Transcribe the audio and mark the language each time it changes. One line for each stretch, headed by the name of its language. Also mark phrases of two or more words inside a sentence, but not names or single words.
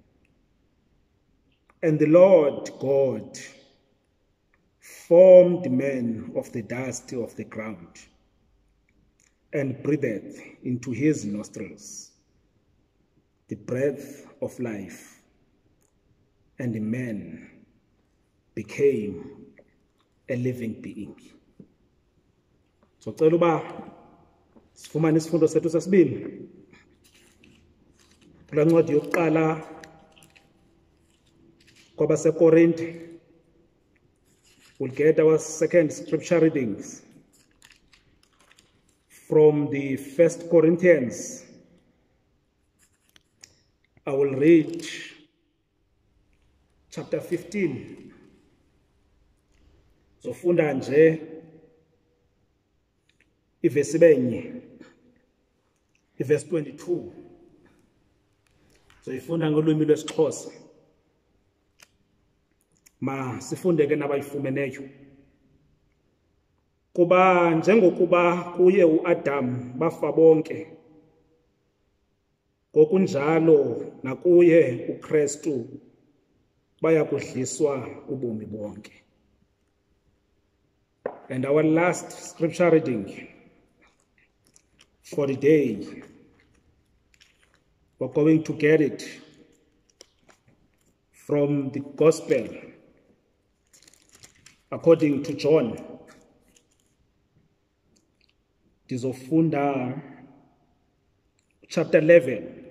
English: And the Lord God formed man of the dust of the ground and breathed into his nostrils the breath of life, and the man became a living being.
Xhosa: So cela uba sifumane isifundo sethu sesibini kula ncwadi yokuqala kwabaseKorinte.
English: We'll get our second scripture readings from the 1 Corinthians. I will read chapter 15.
Xhosa: So funda nje ivesi benye, verse 22. So ifunda ngolwimi lwesiXhosa. Ma sifunde ke nabayifumeneyo. Kuba njengokuba kuye uAdam bafa bonke, ngokunjalo nakuye uKristu baya kudliswa ubomi bonke.
English: And our last scripture reading for the day, we're going to get it from the Gospel according to John, Ndizofunda chapter 11.